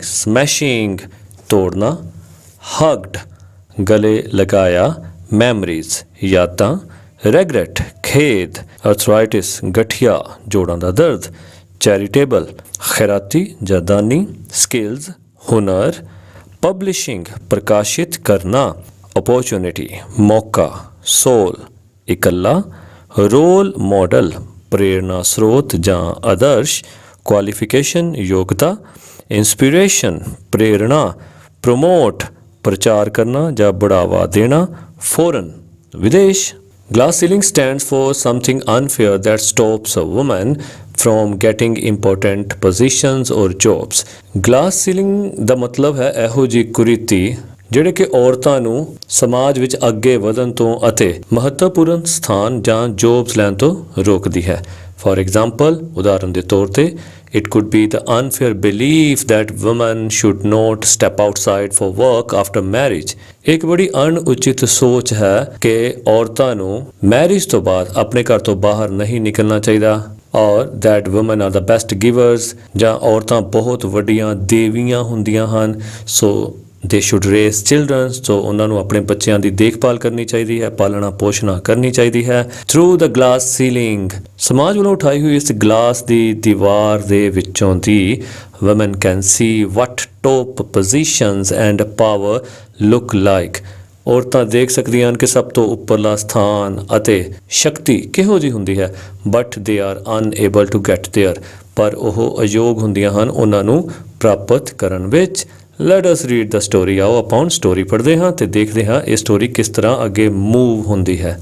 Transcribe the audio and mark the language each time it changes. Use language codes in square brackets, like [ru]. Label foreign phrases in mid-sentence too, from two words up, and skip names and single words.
[pa] ਸਮੈਸ਼ਿੰਗ ਤੋੜਨਾ, ਹਗਡ ਗਲੇ ਲਗਾਇਆ, ਮੈਮਰੀਜ਼ ਯਾਦਾਂ, ਰੈਗਰੈਟ ਖੇਦ, ਅਰਥਰਾਈਟਿਸ ਗਠੀਆ ਜੋੜਾਂ ਦਾ ਦਰਦ, ਚੈਰੀਟੇਬਲ ਖੈਰਾਤੀ ਜਾਂ ਦਾਨੀ, ਸਕਿੱਲਸ ਹੁਨਰ, ਪਬਲਿਸ਼ਿੰਗ ਪ੍ਰਕਾਸ਼ਿਤ ਕਰਨਾ, ਓਪਰਚੁਨਿਟੀ ਮੌਕਾ, ਸੋਲ ਇਕੱਲਾ, [en] role model [pa] ਪ੍ਰੇਰਨਾ ਸਰੋਤ ਜਾਂ ਆਦਰਸ਼, ਕੁਆਲੀਫਿਕੇਸ਼ਨ ਯੋਗਤਾ, ਇੰਸਪੀਰੇਸ਼ਨ ਪ੍ਰੇਰਣਾ, ਪ੍ਰਮੋਟ ਪ੍ਰਚਾਰ ਕਰਨਾ ਜਾਂ ਬੜਾਵਾ ਦੇਣਾ, ਫੋਰਨ ਵਿਦੇਸ਼। [en] Glass ceiling stands for something unfair that stops a woman from getting important positions or jobs. Glass ceiling [pa] ਦਾ ਮਤਲਬ ਹੈ ਇਹੋ ਜਿਹੀ ਕੁਰੀਤੀ ਜਿਹੜੇ ਕਿ ਔਰਤਾਂ ਨੂੰ ਸਮਾਜ ਵਿੱਚ ਅੱਗੇ ਵਧਣ ਤੋਂ ਅਤੇ ਮਹੱਤਵਪੂਰਨ ਸਥਾਨ ਜਾਂ ਜੋਬਸ ਲੈਣ ਤੋਂ ਰੋਕਦੀ ਹੈ। [en] for example, [pa] ਉਦਾਹਰਨ ਦੇ ਤੌਰ ਤੇ [en] it could be the unfair belief that women should not step outside for work after marriage. [pa] ਇੱਕ ਬੜੀ ਅਣਉਚਿਤ ਸੋਚ ਹੈ ਕਿ ਔਰਤਾਂ ਨੂੰ ਮੈਰਿਜ ਤੋਂ ਬਾਅਦ ਆਪਣੇ ਘਰ ਤੋਂ ਬਾਹਰ ਨਹੀਂ ਨਿਕਲਣਾ ਚਾਹੀਦਾ ਔਰ [en] that women are the best givers [pa] ਜਾਂ ਔਰਤਾਂ ਬਹੁਤ ਵੱਡੀਆਂ ਦੇਵੀਆਂ ਹੁੰਦੀਆਂ ਹਨ, ਸੋ [en] they should raise children, [pa] ਸੋ ਉਹਨਾਂ ਨੂੰ ਆਪਣੇ ਬੱਚਿਆਂ ਦੀ ਦੇਖਭਾਲ ਕਰਨੀ ਚਾਹੀਦੀ ਹੈ, ਪਾਲਣਾ ਪੋਸ਼ਣਾ ਕਰਨੀ ਚਾਹੀਦੀ ਹੈ। [en] through the glass ceiling, [pa] ਸਮਾਜ ਵੱਲੋਂ ਉਠਾਈ ਹੋਈ ਇਸ ਗਲਾਸ ਦੀ ਦੀਵਾਰ ਦੇ ਵਿੱਚੋਂ ਦੀ [en] women can see what top positions and power look like. [pa] ਔਰਤਾਂ ਦੇਖ ਸਕਦੀਆਂ ਹਨ ਕਿ ਸਭ ਤੋਂ ਉੱਪਰਲਾ ਸਥਾਨ ਅਤੇ ਸ਼ਕਤੀ ਕਿਹੋ ਜਿਹੀ ਹੁੰਦੀ ਹੈ, [en] but they are unable to get there, [pa] ਪਰ ਉਹ ਅਯੋਗ ਹੁੰਦੀਆਂ ਹਨ ਉਹਨਾਂ ਨੂੰ ਪ੍ਰਾਪਤ ਕਰਨ ਵਿੱਚ। [en] Let us read the story. [pa] ਆਓ ਆਪਾਂ ਹੁਣ ਸਟੋਰੀ ਪੜ੍ਹਦੇ ਹਾਂ ਤੇ ਦੇਖਦੇ ਹਾਂ ਇਹ ਸਟੋਰੀ ਕਿਸ ਤਰ੍ਹਾਂ ਅੱਗੇ ਮੂਵ ਹੁੰਦੀ ਹੈ।